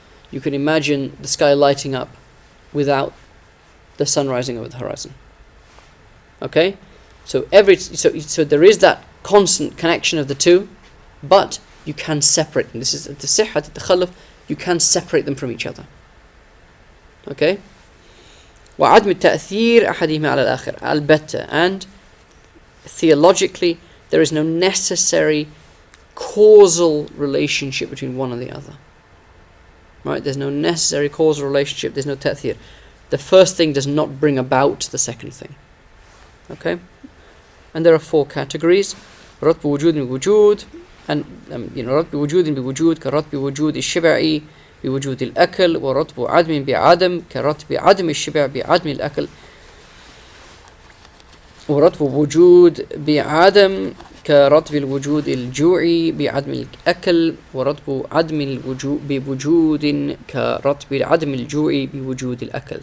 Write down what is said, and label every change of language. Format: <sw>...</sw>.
<en>You can imagine the sky lighting up without the sun rising over the horizon. Okay? So there is that constant connection of the two, but you can separate them. This is the sihhat at-takhalluf. You can separate them from each other. Okay.</en> <ar>وعدم التأثير أحدهما على الآخر البتة.</ar> <en>And theologically, there is no necessary causal relationship between one and the other. Right? There's no necessary causal relationship. There's no ta'thir. The first thing does not bring about the second thing. Okay? And there are 4 categories.</en> <ar>رتب وجود بوجود, and رتب وجود بوجود كرتب وجود الشبع بوجود الأكل, ورتب عدم بعدم كرتب عدم الشبع بعدم الأكل, ورتب وجود بعدم كرتب الوجود الجوع بعدم الأكل, ورتب عدم الوجود بوجود كرتب عدم الجوع بوجود الأكل.</ar>